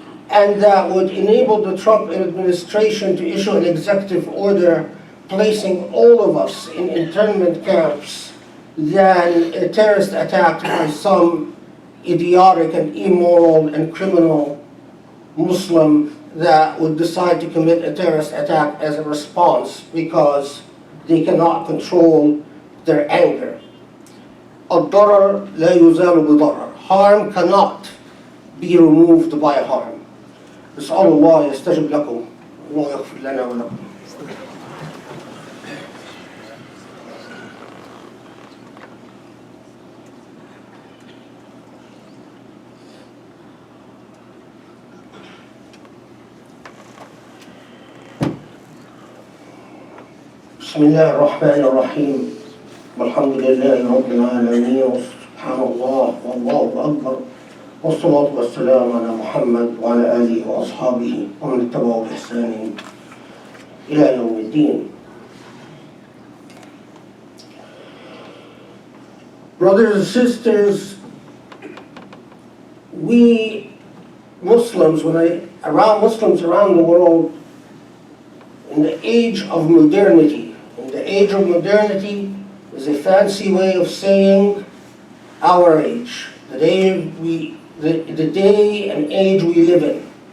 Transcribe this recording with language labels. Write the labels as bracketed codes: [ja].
[en] And that would enable the Trump administration to issue an executive order placing all of us in internment camps than a terrorist attack by some idiotic and immoral and criminal Muslim that would decide to commit a terrorist attack as a response because they cannot control their anger. [ar] الضرر لا يزال بضرر. [en] Harm cannot be removed by harm. [ar] نسأل الله يستجب لكم الله يغفر لنا ولكم. بسم الله الرحمن الرحيم والحمد لله رب العالمين وسبحان الله والله أكبر والصلاة والسلام على محمد وعلى آله وأصحابه ومن اتبعوا بإحسان إلى يوم الدين. [en] Brothers and sisters, we Muslims, Muslims around the world, in the age of modernity, age of modernity is a fancy way of saying our age, the day and age we live in,